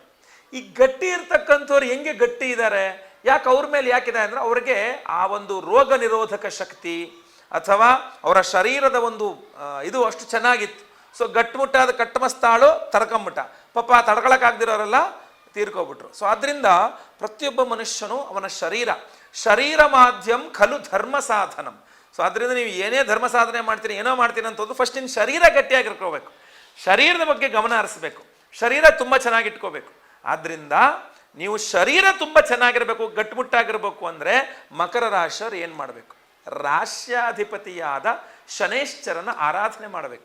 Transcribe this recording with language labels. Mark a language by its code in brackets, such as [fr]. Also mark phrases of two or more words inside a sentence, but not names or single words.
[kn] ಈ ಗಟ್ಟಿ ಇರ್ತಕ್ಕಂಥವ್ರು ಹೆಂಗೆ ಗಟ್ಟಿ ಇದ್ದಾರೆ, ಯಾಕೆ ಅವ್ರ ಮೇಲೆ ಯಾಕಿದೆ ಅಂದರೆ ಅವ್ರಿಗೆ ಆ ಒಂದು ರೋಗ ನಿರೋಧಕ ಶಕ್ತಿ ಅಥವಾ ಅವರ ಶರೀರದ ಒಂದು ಇದು ಅಷ್ಟು ಚೆನ್ನಾಗಿತ್ತು. ಸೊ ಗಟ್ಟುಮುಟ್ಟಾದ ಕಟ್ಟಮಸ್ತಾಳು ತಡ್ಕೊಂಬಿಟ್ಟ, ಪಾಪ ತಡ್ಕೊಳಕ್ಕಾಗ್ದಿರೋರೆಲ್ಲ ತೀರ್ಕೊಬಿಟ್ರು. ಸೊ ಆದ್ದರಿಂದ ಪ್ರತಿಯೊಬ್ಬ ಮನುಷ್ಯನು ಅವನ [sa] ಶರೀರ ಮಾಧ್ಯಮ ಖಲು ಧರ್ಮ ಸಾಧನಂ. [kn] ಸೊ ಅದರಿಂದ ನೀವು ಏನೇ ಧರ್ಮ ಸಾಧನೆ ಮಾಡ್ತೀನಿ, ಏನೋ ಮಾಡ್ತೀನಿ ಅಂತಂದು ಫಸ್ಟ್ ನಿನ್ನ ಶರೀರ ಗಟ್ಟಿಯಾಗಿರ್ಕೋಬೇಕು, ಶರೀರದ ಬಗ್ಗೆ ಗಮನ ಹರಿಸ್ಬೇಕು, ಶರೀರ ತುಂಬ ಚೆನ್ನಾಗಿಟ್ಕೋಬೇಕು. ಆದ್ದರಿಂದ ನೀವು ಶರೀರ ತುಂಬ ಚೆನ್ನಾಗಿರ್ಬೇಕು, ಗಟ್ಟುಮುಟ್ಟಾಗಿರ್ಬೇಕು ಅಂದರೆ ಮಕರ ರಾಶಿಯವರು ಏನು ಮಾಡಬೇಕು, ರಾಶ್ಯಾಧಿಪತಿಯಾದ ಶನೇಶ್ವರನ ಆರಾಧನೆ ಮಾಡಬೇಕು.